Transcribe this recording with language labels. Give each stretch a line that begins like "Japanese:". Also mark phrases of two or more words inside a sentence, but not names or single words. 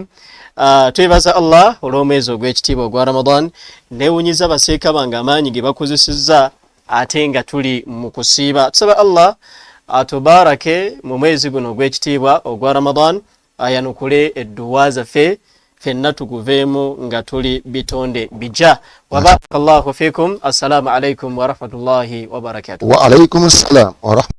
Ganda: Twebaza Allah olw'omwezi ogw'ekitiibwa ogwa Ramadan neewunyiza baseeka bange amaanyi ge bakozesezza ate nga tuli mu kusiiba. Tusaba Allah atubarake mu mwezi guno ogw'ekitiibwa ogwa Ramadan ayanukule edduwa zaffe fenna tuguveemu nga tuli bitonde bija.
Arabic: وبارك الله فيكم. السلام عليكم ورحمة الله وبركاته. وعليكم السلام ورحمة الله